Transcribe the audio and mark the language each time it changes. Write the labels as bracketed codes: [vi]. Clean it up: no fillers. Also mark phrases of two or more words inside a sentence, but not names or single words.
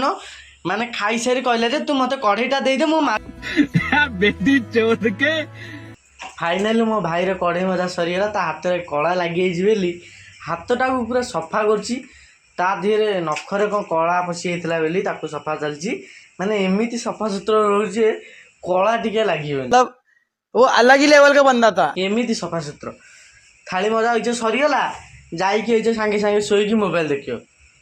[or] ମାନେ ଖାଇସାରି କହିଲା ଯେ ତୁ ମୋତେ କଢ଼େଇଟା ଦେଇଦେ ମୁଁ ଫାଇନାଲି ମୋ ଭାଇର କଢ଼େଇ ମଜା ସରିଗଲା। ତା ହାତରେ କଳା ଲାଗିଯାଇଛି ବୋଲି ହାତଟାକୁ ପୁରା ସଫା କରୁଛି। ତା ଦେହରେ ନଖରେ କ'ଣ କଳା ପଶି ଯାଇଥିଲା ବୋଲି ତାକୁ ସଫା ଚାଲିଛି। ମାନେ ଏମିତି ସଫାସୁତୁରା ରହୁଛି ଯେ କଳା ଟିକେ ଲାଗିବନି। [hi] वो अलग ही लेवल का बंदा था। [or] ଏମିତି ସଫାସୁତୁରା। ଥାଳି ମଜା ହେଇଛ ସରିଗଲା। ଯାଇକି ହେଇଛ ସାଙ୍ଗେ ସାଙ୍ଗେ ଶୋଇକି ମୋବାଇଲ ଦେଖିବ।